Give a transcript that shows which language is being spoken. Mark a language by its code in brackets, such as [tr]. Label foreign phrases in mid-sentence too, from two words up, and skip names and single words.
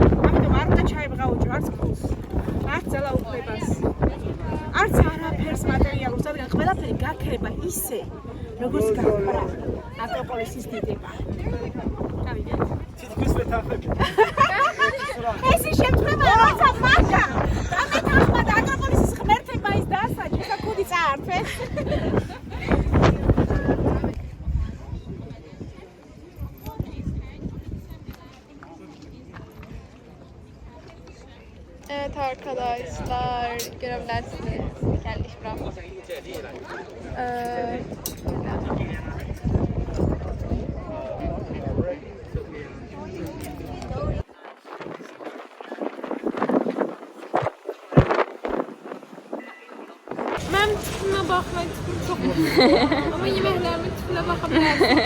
[ka] ამიტომ არ უნდა ჩაიბღაუჭო არც ფულს, არც ძალაუფლებას, არც არაფერს მატერიალურს, რადგან ყველაფერი გაქრება ისე, როგორც გაქრა აკროპოლისის დიდება. გავიგეთ? თითქმის ვეთანხმები. ეს შემთხვევა როცა მაგა დამეთანხმა და აკროპოლისის ღმერთება ის დაასაჯეს და კუდი წაართვეს. [tr] Evet arkadaşlar, görebilirsiniz. Geldik buraya. Ben tipime bakmayı çok ama yemeklerimin tipine bakabilirsiniz.